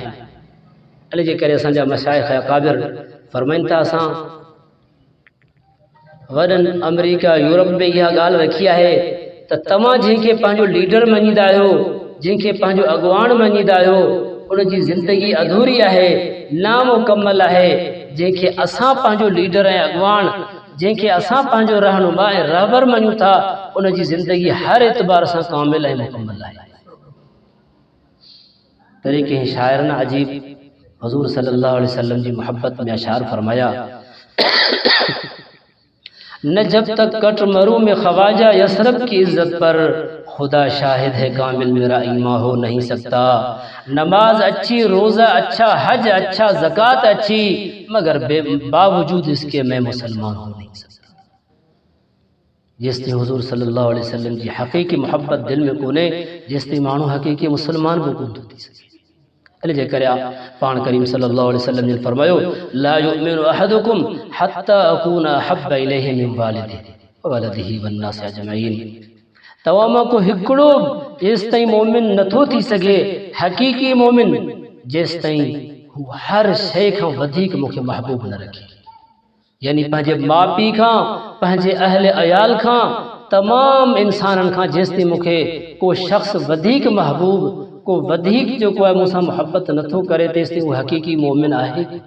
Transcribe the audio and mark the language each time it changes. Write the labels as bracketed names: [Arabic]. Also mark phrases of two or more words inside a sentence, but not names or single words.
[Sindhi] इन जे करे असांजा मशाइख़ अकाबिर फरमाइनि था असां वॾनि अमेरिका यूरोप में इहा ॻाल्हि रखी आहे त तव्हां जंहिंखे पंहिंजो लीडर मञींदा आहियो जंहिंखे पंहिंजो अॻुवान मञींदा आहियो उनजी ज़िंदगी अधूरी आहे नामुकम्मल आहे। जंहिंखे असां पंहिंजो लीडर ऐं अॻुवान जंहिंखे असां पंहिंजो रहनुमा ऐं रहबर मञूं था उनजी ज़िंदगी हर एतबार सां कामिल ऐं मुकम्मल आहे। तॾहिं कंहिं शाइर न अजीब हुज़ूर [Arabic] صلى الله عليه وسلم [Sindhi] जी मोहब्बत में अशार फरमाया न [Urdu] جب تک کٹ مروں میں خواجہ یثرب کی عزت پر خدا شاہد ہے کامل میرا ایمان ہو نہیں سکتا. نماز اچھی روزہ اچھا حج اچھا زکات اچھی مگر باوجود اس کے میں مسلمان ہو نہیں سکتا. [Sindhi] जेसिताईं हुज़ूर [Arabic] صلى الله عليه وسلم [Sindhi] जी हक़ीक़ी मोहब्बत दिल में कोन्हे जेसिताईं माण्हू हक़ीक़ी मुसलमान बि कोन थो थी सघे। इन जे करे पाण करीम [Arabic] صلى الله عليه وسلم [Sindhi] ने फरमायो [Arabic] لا يؤمن أحدكم حتى أكون أحب إليه من والده وولده والناس أجمعين. [Sindhi] तव्हां मां को हिकिड़ो जेसि ताईं मोमिन नथो थी सघे, हक़ीक़ी मोमिन, जेसि ताईं हू हर शइ खां वधीक मूंखे महबूब न रखे। यानी पंहिंजे माउ पीउ खां, पंहिंजे अहल अयाल खां, तमाम इंसाननि खां जेसि ताईं मूंखे को शख़्स वधीक महबूब, को वधीक जेको आहे मूंसां मुहबत नथो करे, तेसि ताईं उहो हक़ीक़ी मोमिन आहे।